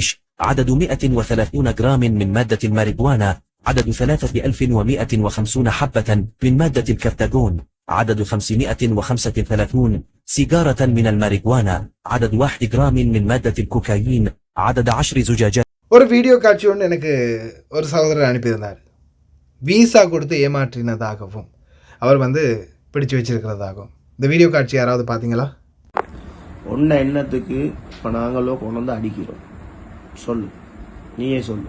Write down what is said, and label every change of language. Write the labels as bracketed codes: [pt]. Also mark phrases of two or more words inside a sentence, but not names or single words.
[ar] عدد 130 جرام من مادة الماريجوانا. عدد 3150 حبة من مادة الكبتاغون. عدد 535 سيجارة من الماريجوانا. عدد 1 جرام من مادة الكوكايين. عدد 10 زجاجات. [ta] ஒரு வீடியோ காட்சி ஒன்று எனக்கு ஒரு சகோதரர் அனுப்பியிருந்தார். வீசா கொடுத்து ஏமாற்றினதாகவும் அவர் வந்து பிடிச்சு வச்சிருக்கிறதாகவும். இந்த வீடியோ காட்சி யாராவது பார்த்தீங்களா? ஒன்றை எண்ணத்துக்கு இப்போ நாங்களோ கொண்டு வந்து அடிக்கிறோம். சொல்லு, நீயே சொல்லு.